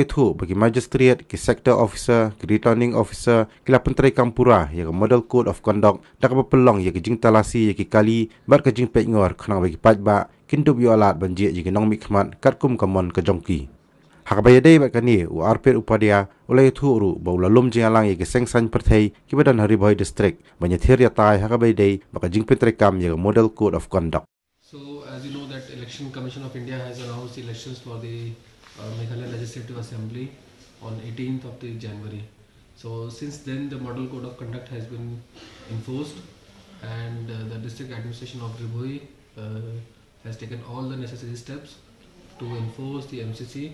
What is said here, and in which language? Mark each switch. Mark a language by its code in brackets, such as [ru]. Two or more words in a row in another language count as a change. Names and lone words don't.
[kha] thu bagi magistrate ki [en] sector officer [kha] ki [en] returning officer [kha] ki la Pyntreikam Pura ye [en] model code of conduct [kha] dak ba pelong ye ki jing talasi ye ki kali bar ka jing pek ngor khnang bagi pajba kintup yo alat banjie ye ki nong mi khmat katkum kamon ka jongki haga ba yedei ba kani u arpet upadia ulai thu ru ba ulalum jing alang ye ki sengsan perthai ki badan Ribhoi district banya thir ya tai haga ba yedei ba ka jing Pyntreikam ye [en] model code of conduct. So, as you know, that Election Commission of India has announced elections for the Meghalaya Legislative Assembly on 18th of January. So, since then, the Model Code of Conduct has been enforced, and the District Administration of Ribhoi has taken all the necessary steps to enforce the MCC.